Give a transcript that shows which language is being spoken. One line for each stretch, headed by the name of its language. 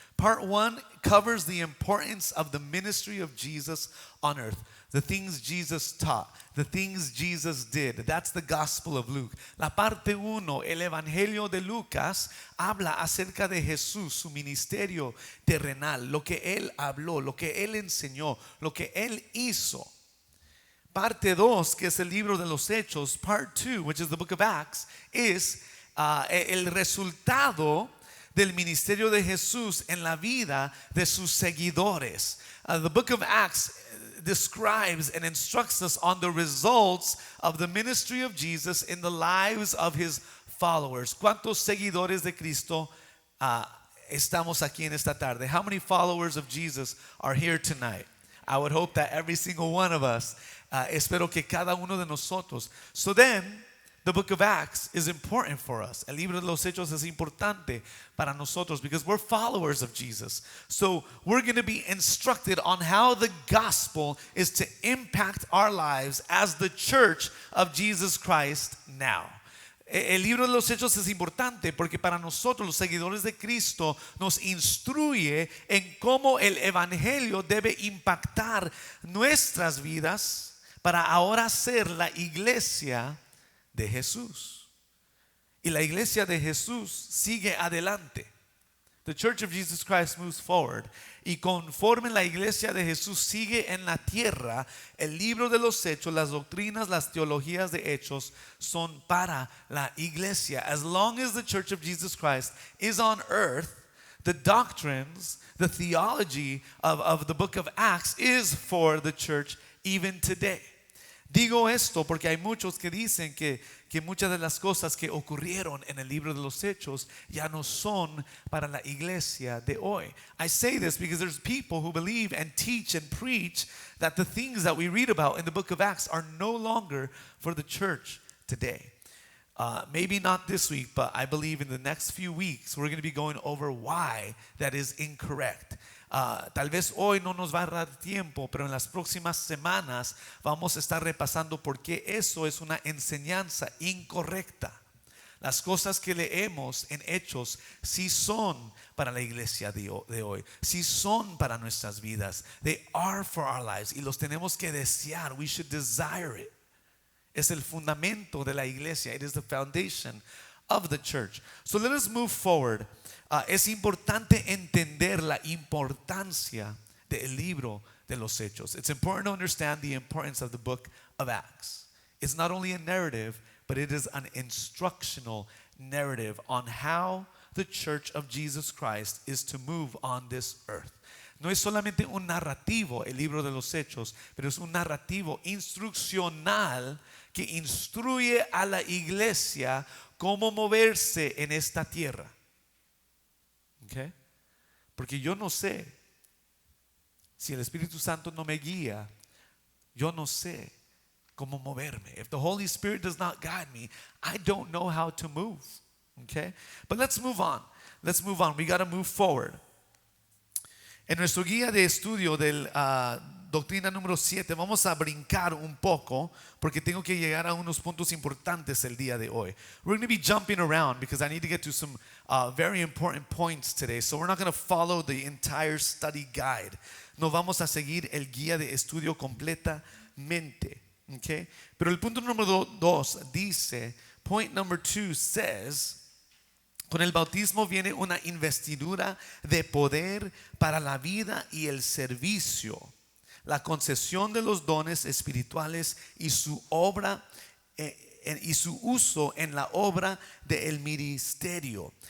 English: Part 1 covers the importance of the ministry of Jesus on earth. The things Jesus taught, the things Jesus did. That's the Gospel of Luke.
Spanish: La parte 1, el Evangelio de Lucas, habla acerca de Jesús, su ministerio terrenal, lo que Él habló, lo que Él enseñó, lo que Él hizo. Parte 2, que es el libro de los Hechos,
English: part 2, which is the book of Acts, is
Spanish: el resultado del ministerio de Jesús en la vida de sus seguidores.
English: The book of Acts describes and instructs us on the results of the ministry of Jesus in the lives of his followers.
Spanish: ¿Cuántos seguidores de Cristo estamos aquí en esta tarde?
English: How many followers of Jesus are here tonight? I would hope that every single one of us,
Spanish: espero que cada uno de nosotros.
English: So then, the book of Acts is important for us.
Spanish: El libro de los Hechos es importante para nosotros
English: because we're followers of Jesus. So we're going to be instructed on how the gospel is to impact our lives as the church of Jesus Christ now.
Spanish: El libro de los Hechos es importante porque para nosotros los seguidores de Cristo nos instruye en cómo el evangelio debe impactar nuestras vidas para ahora ser la iglesia de Jesús. Y la iglesia de Jesús sigue adelante.
English: The Church of Jesus Christ moves forward.
Spanish: Y conforme la iglesia de Jesús sigue en la tierra, el libro de los Hechos, las doctrinas, las teologías de Hechos son para la iglesia.
English: As long as the Church of Jesus Christ is on earth, the doctrines, the theology of the book of Acts is for the church even today.
Spanish: Digo esto porque hay muchos que dicen que muchas de las cosas que ocurrieron en el libro de los Hechos ya no son para la iglesia de hoy.
English: I say this because there's people who believe and teach and preach that the things that we read about in the book of Acts are no longer for the church today. Maybe not this week, but I believe in the next few weeks we're going to be going over why that is incorrect.
Spanish: Tal vez hoy no nos va a dar tiempo, pero en las próximas semanas vamos a estar repasando por qué eso es una enseñanza incorrecta. Las cosas que leemos en Hechos sí son para la iglesia de hoy, sí son para nuestras vidas.
English: They are for our lives
Spanish: y los tenemos que desear.
English: We should desire it.
Spanish: Es el fundamento de la iglesia.
English: It is the foundation of the church. So let us move forward.
Spanish: Es importante entender la importancia del libro de los Hechos.
English: It's important to understand the importance of the book of Acts. It's not only a narrative, but it is an instructional narrative on how the church of Jesus Christ is to move on this earth.
Spanish: No es solamente un narrativo el libro de los Hechos, pero es un narrativo instruccional que instruye a la iglesia cómo moverse en esta tierra. Okay? Porque yo no sé, si el Espíritu Santo no me guía, yo no sé cómo moverme.
English: If the Holy Spirit does not guide me, I don't know how to move. Okay? But let's move on. Let's move on. We got to move forward.
Spanish: En nuestro guía de estudio del doctrina número 7 vamos a brincar un poco porque tengo que llegar a unos puntos importantes el día de hoy.
English: We're going to be jumping around because I need to get to some very important points today. So we're not going to follow the entire study guide.
Spanish: No vamos a seguir el guía de estudio completamente. Okay? Pero el punto número 2 dice,
English: point number 2 says,
Spanish: con el bautismo viene una investidura de poder para la vida y el servicio, la concesión de los dones espirituales y su obra y su uso en la obra del ministerio.